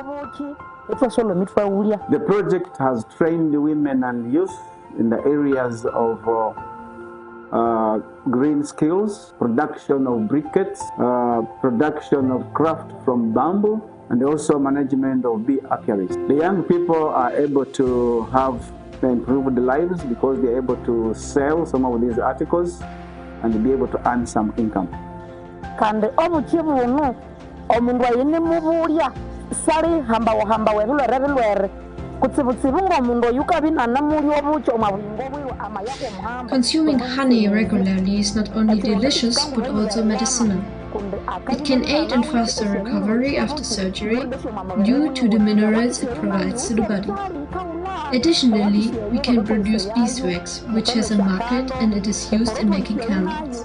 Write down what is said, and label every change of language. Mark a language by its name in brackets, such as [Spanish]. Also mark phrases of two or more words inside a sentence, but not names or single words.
[English] The project has trained women and youth in the areas of green skills, production of briquettes, production of craft from bamboo, and also management of bee apiaries. The young people are able to have improved lives because they are able to sell some of these articles and be able to earn some income. [Luyia] Kandi obukibuno omundu ayine mubulya sali hambawe bilwere kutsibutsibu ngomundu yukabinana muri obucho omabuyingo bwiwe amayako muhamba. [English] Consuming honey regularly is not only delicious but also medicinal. It can aid in faster recovery after surgery due to the minerals it provides to the body. Additionally, we can produce beeswax, which has a market and it is used in making candles.